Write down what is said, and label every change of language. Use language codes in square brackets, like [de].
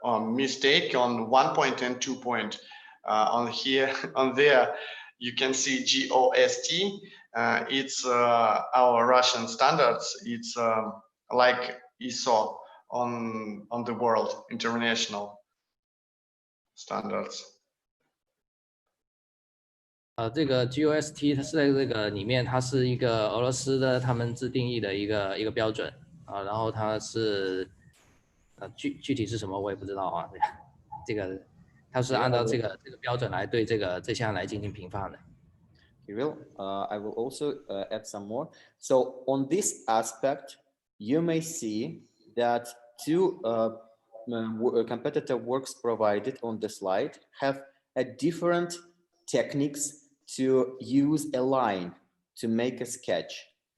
[en] Mistake on 1 point and 2 point. On here, on there, you can see GOST. It's our Russian standards. It's like ISO on the world, international standards. [zh] 这个 GOST 它是在这个里面，它是一个俄罗斯的他们自定义的一个标准啊，然后它是具体是什么我也不知道啊，这个它是按照这个标准来对这项来进行评判的。 [en] Kirill, I will also add some more. So on this aspect, you may see that two competitor works provided on the slide have a different techniques to use a line to make a sketch.